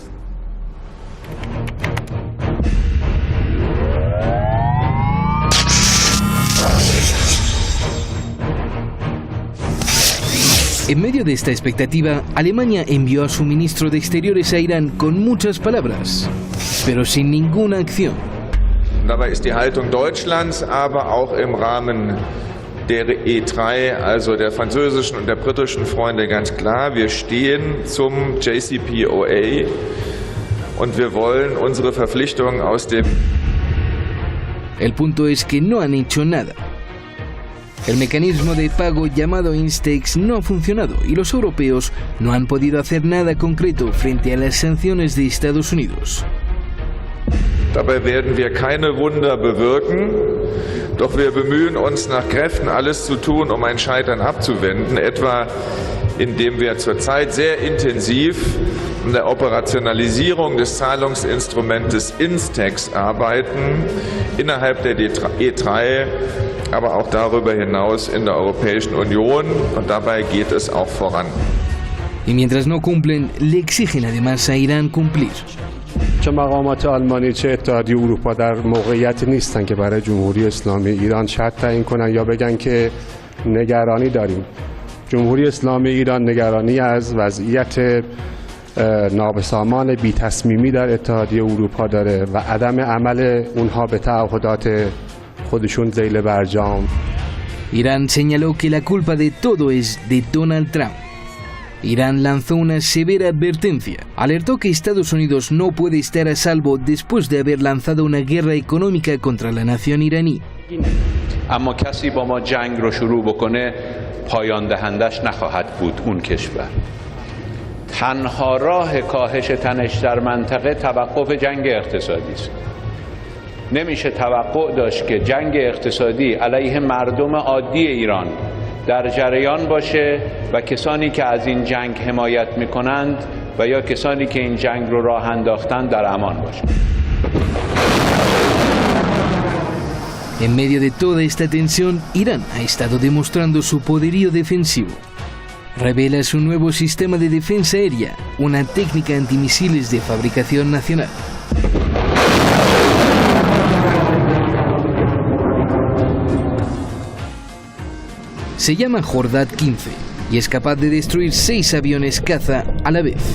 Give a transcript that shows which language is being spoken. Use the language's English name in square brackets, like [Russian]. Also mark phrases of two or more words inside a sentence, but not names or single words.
[Spanish] En medio de esta expectativa, Alemania envió a su ministro de Exteriores a Irán con muchas palabras, pero sin ninguna acción. [German] Dabei ist die Haltung Deutschlands, aber auch im Rahmen der E3, also der französischen und der britischen Freunde, ganz klar. Wir stehen zum JCPOA und wir wollen unsere Verpflichtungen aus dem... [Spanish] El punto es que no han hecho nada. El mecanismo de pago llamado Instex no ha funcionado y los europeos no han podido hacer nada concreto frente a las sanciones de Estados Unidos. [German] Dabei werden wir keine Wunder bewirken, doch wir bemühen uns nach Kräften alles zu tun, um ein Scheitern abzuwenden, etwa indem wir zurzeit sehr intensiv an der Operationalisierung des Zahlungsinstrumentes Instex arbeiten, innerhalb der E3, aber auch darüber hinaus in der Europäischen Union, und dabei geht es auch voran. [Spanish] Y mientras no cumplen, le exigen además a Irán cumplir. [Persian] چه مقامات آلمانی چه اتحادیه اروپا در موقعیت نیستن که برای جمهوری اسلامی ایران شرط تعیین کنن یا بگن که نگرانی داریم. جمهوری اسلامی ایران نگرانی از وضعیت نابسامان بی تصمیمی در اتحادیه اروپا داره و عدم عمل اونها به تعهدات خودشون ذیل برجام. [Spanish] Irán señaló que la culpa de todo es de Donald Trump. Irán lanzó una severa advertencia. Alertó que Estados Unidos no puede estar a salvo después de haber lanzado una guerra económica contra la nación iraní. [Persian] اما کسی با ما جنگ رو شروع بکنه پایان دهندش نخواهد بود اون کشور. تنها راه کاهش تنش در منطقه توقف جنگ اقتصادی است. نمیشه توقع داشت که جنگ اقتصادی علیه مردم عادی ایران در جریان باشه و کسانی که از این جنگ حمایت میکنند و یا کسانی که این جنگ رو راه انداختند در امان باشند. [Spanish] En medio de toda esta tensión, Irán ha estado demostrando su poderío defensivo. Revela su nuevo sistema de defensa aérea, una técnica antimisiles de fabricación nacional. Se llama Jordad 15 y es capaz de destruir 6 aviones caza a la vez.